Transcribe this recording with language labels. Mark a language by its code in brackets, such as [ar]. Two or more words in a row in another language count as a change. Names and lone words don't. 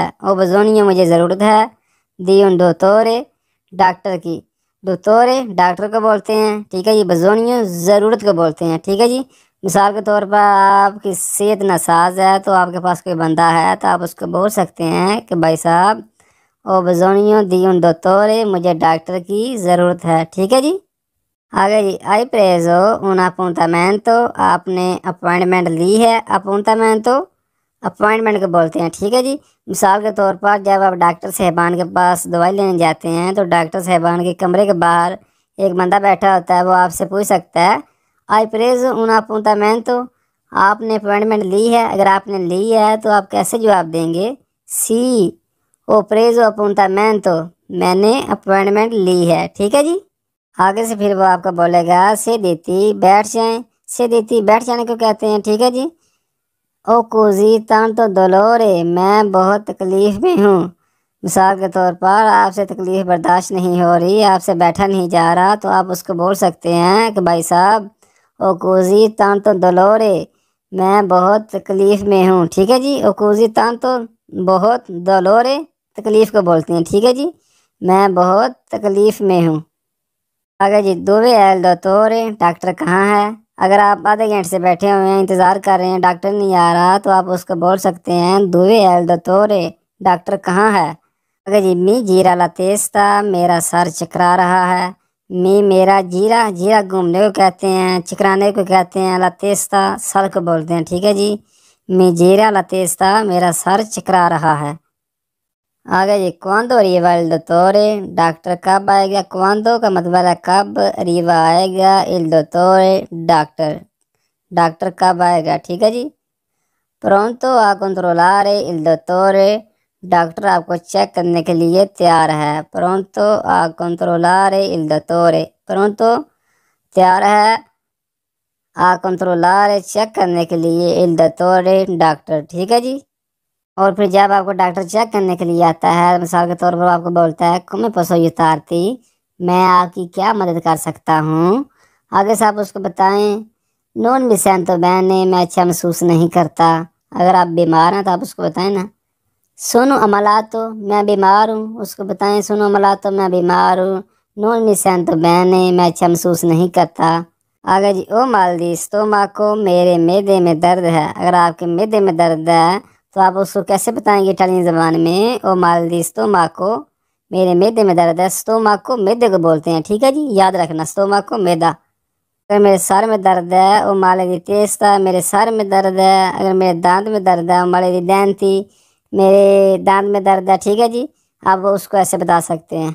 [it] ho bisogno [ur] مجھے ضرورت ہے، [it] di un dottore [ur] ڈاکٹر کی۔ دوتورے ڈاکٹر کو بولتے ہیں، ٹھیک ہے جی۔ بزونیو ضرورت کو بولتے ہیں، ٹھیک ہے جی۔ مثال کے طور پر آپ کی صحت ناساز ہے تو آپ کے پاس کوئی بندہ ہے تو آپ اس کو بول سکتے ہیں کہ بھائی صاحب [it] ho bisogno di un dottore, [ur] مجھے ڈاکٹر کی ضرورت ہے، ٹھیک ہے جی۔ آگے جی، [it] hai preso un appuntamento, [ur] آپ نے اپوائنٹمنٹ لی ہے۔ اپونٹامنٹو اپوائنٹمنٹ کو بولتے ہیں، ٹھیک ہے جی۔ مثال کے طور پر جب آپ ڈاکٹر صاحبان کے پاس دوائی لینے جاتے ہیں تو ڈاکٹر صاحبان کے کمرے کے باہر ایک بندہ بیٹھا ہوتا ہے، وہ آپ سے پوچھ سکتا ہے [it] hai preso un appuntamento, [ur] آپ نے اپوائنٹمنٹ لی ہے۔ اگر آپ نے لی ہے تو آپ کیسے جواب دیں گے؟ [it] sì ho preso appuntamento, [ur] میں نے اپوائنٹمنٹ لی ہے، ٹھیک ہے جی۔ آگے سے پھر وہ آپ کو بولے گا [it] siediti [ur] بیٹھ جائیں۔ [it] siediti [ur] بیٹھ جانے کو کہتے ہیں، ٹھیک ہے جی۔ [it] ho così tanto dolore, [ur] میں بہت تکلیف میں ہوں۔ مثال کے طور پر آپ سے تکلیف برداشت نہیں ہو رہی، آپ سے بیٹھا نہیں جا رہا تو آپ اس کو بول سکتے ہیں کہ بھائی صاحب [it] ho così tanto dolore, [ur] میں بہت تکلیف میں ہوں، ٹھیک ہے جی۔ [it] ho così tanto [ur] بہت، dolore تکلیف کو بولتے ہیں، ٹھیک ہے جی۔ میں بہت تکلیف میں ہوں۔ آگے جی، [it] dove è il dottore، [ur] ڈاکٹر کہاں ہے؟ اگر آپ آدھے گھنٹے سے بیٹھے ہوئے ہیں، انتظار کر رہے ہیں، ڈاکٹر نہیں آ رہا تو آپ اس کو بول سکتے ہیں [it] dove è il dottore، [ur] ڈاکٹر کہاں ہے؟ اگر جی، [it] mi gira la testa, [ur] میرا سر چکرا رہا ہے۔ می میرا، جیرا جیرا گھومنے کو کہتے ہیں، چکرانے کو کہتے ہیں، [it] la testa [ur] سر کو بولتے ہیں، ٹھیک ہے جی۔ [it] mi gira la testa, [ur] میرا سر چکرا رہا ہے۔ آگے جی، [it] quando arriva il dottore، [ur] ڈاکٹر کب آئے گا؟ quando کا مطلب ہے کب، arriva آئے گا، [it] il dottore [ur] ڈاکٹر، ڈاکٹر کب آئے گا، ٹھیک ہے جی۔ [it] pronto a controllare il dottore، [ur] ڈاکٹر آپ کو چیک کرنے کے لیے تیار ہے۔ [it] pronto a controllare il dottore، pronto [ur] تیار ہے، [it] a controllare [ur] چیک کرنے کے لیے [it] il dottore [ur] ڈاکٹر، ٹھیک ہے جی۔ اور پھر جب آپ کو ڈاکٹر چیک کرنے کے لیے آتا ہے، مثال کے طور پر آپ کو بولتا ہے [it] come posso aiutarti، [ur] میں آپ کی کیا مدد کر سکتا ہوں؟ آگے سے آپ اس کو بتائیں [it] non mi sento bene، [ur] میں اچھا محسوس نہیں کرتا۔ اگر آپ بیمار ہیں تو آپ اس کو بتائیں نا [it] sono ammalato، [ur] میں بیمار ہوں، اس کو بتائیں [it] sono ammalato، [ur] میں بیمار ہوں۔ [it] non mi sento bene، [ur] میں اچھا محسوس نہیں کرتا۔ آگے جی، [it] ho mal di stomaco, [ur] میرے معدے میں درد ہے۔ اگر آپ کے معدے میں درد ہے تو آپ اس کو کیسے بتائیں گے اٹالین زبان میں؟ [it] ho mal di stomaco, [ur] میرے معدے میں درد ہے۔ stomaco معدے کو بولتے ہیں، ٹھیک ہے جی، یاد رکھنا stomaco معدہ۔ اگر میرے سر میں درد ہے [it] ho male di testa, [ur] میرے سر میں درد ہے۔ اگر میرے دانت میں درد ہے [it] ho male di denti, [ur] میرے دانت میں درد ہے، ٹھیک ہے جی۔ آپ اس کو ایسے بتا سکتے ہیں۔